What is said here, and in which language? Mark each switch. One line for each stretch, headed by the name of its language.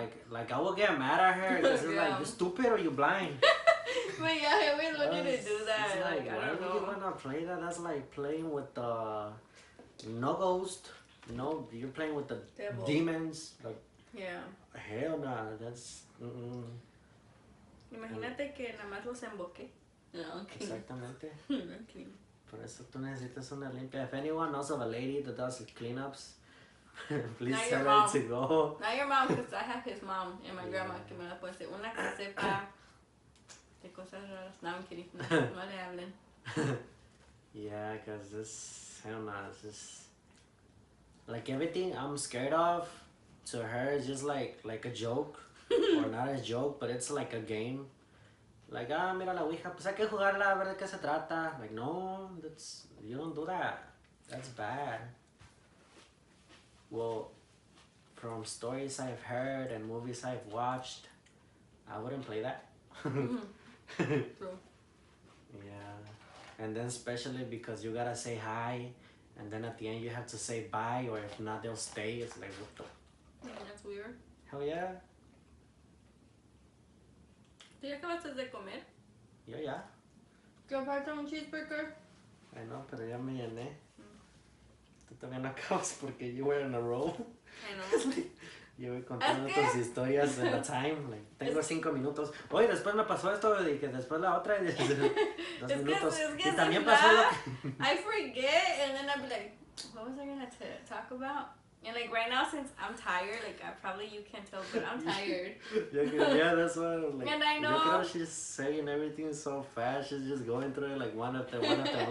English: Like, I will get mad at her because it's like, you stupid or you blind? But yeah, I always wanted to do that. It's like, I don't know. Why do you wanna play that? That's like playing with the no ghost. No, you're playing with the devil. Demons. Like, yeah. Hell no, that's.
Spanish: Imagínate que nada más los emboqué.
English: No, okay.
Spanish: Exactamente.
English: Okay.
Spanish: Por eso tú necesitas una limpia.
English: If anyone knows of a lady that does cleanups, please tell her to go. Not your mom, because I have his mom and my grandma que me la puede hacer.
Spanish: Una que sepa de cosas raras.
English: No, I'm kidding. No le hablen. Yeah, because this, hell no, it's just, like, everything I'm scared of, to her, is just like a joke. Or not a joke, but it's like a game.
Spanish: Like, mira la ouija, pues hay que jugarla a ver de qué se trata.
English: Like, no, you don't do that. That's bad. Well, from stories I've heard and movies I've watched, I wouldn't play that. True. Yeah, and then especially because you gotta say hi, and then at the end you have to say bye, or if not they'll stay. It's like what the. That's weird. Hell yeah.
Spanish: ¿Tú ya acabaste de comer? Yo ya. ¿Qué falta un cheeseburger? I know, pero ya me llené. Tú todavía no acabas porque you were in a row.
English: I know.
Spanish: Yo voy contando tus historias en la time. Like, tengo 5 minutos. Oye, después me pasó esto y que después la otra. 2 minutos. Y también pasó lo que...
English: I forget and then I'll be like, what was I gonna talk about? And like right now, since I'm tired, like you can't tell, but I'm tired. Yeah, that's why. Like, and I know. Look at how she's saying everything so fast. She's just going through it like one after one.